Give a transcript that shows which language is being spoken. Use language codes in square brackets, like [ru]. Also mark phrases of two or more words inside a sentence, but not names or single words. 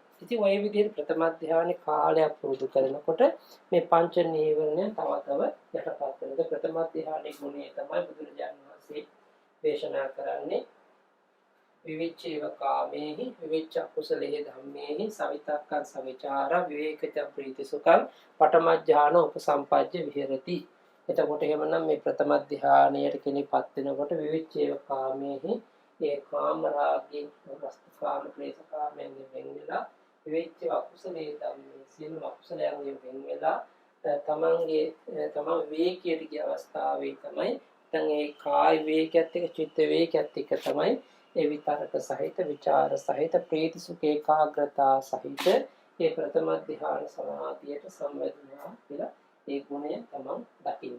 [si] ඉතින් ওই විදිහට ප්‍රථම ධානයේ කාලයක් පුරුදු කරනකොට මේ පංච නීවරණය තව තව යටපත් වෙනවා. ප්‍රථම ධානයේ ගුණය තමයි බුදුරජාණන් වහන්සේ දේශනා කරන්නේ [pi] විවිච්ඡේව කාමේහි විවිච්ඡ කුසලේහි ධම්මේහි සවිතක්කං සවිචාර විවේකච ප්‍රීතිසුඛං පඨම ඥාන උපසම්පජ්ජ විහෙරති. [si] එතකොට එහෙමනම් මේ ප්‍රථම ධානයට කෙනෙක්පත් වෙනකොට [pi] විවිච්ඡේව කාමේහි [si] ඒ කාම රාගයෙන් වස්තු කාම ක්ලේශ කාමයෙන් වෙන් වෙලා [pi] විවිච්ඡ අකුසලේ ධම්මේ [si] සියලු අකුසලයන්ගෙන් වෙන් වෙලා තමන් විවේකයට ගිය අවස්ථාවේ තමයි දැන් ඒ කාය විවේකයත් එක්ක චිත්ත විවේකයත් එක්ක තමයි ඒ විතරක සහිත විචාර සහිත ප්‍රීති සුඛ ඒකාග්‍රතා සහිත ඒ ප්‍රථම ධ්‍යාන සමාධියට සම්වැදුණා කියලා ඒ ගුණය තමන් දකින්න.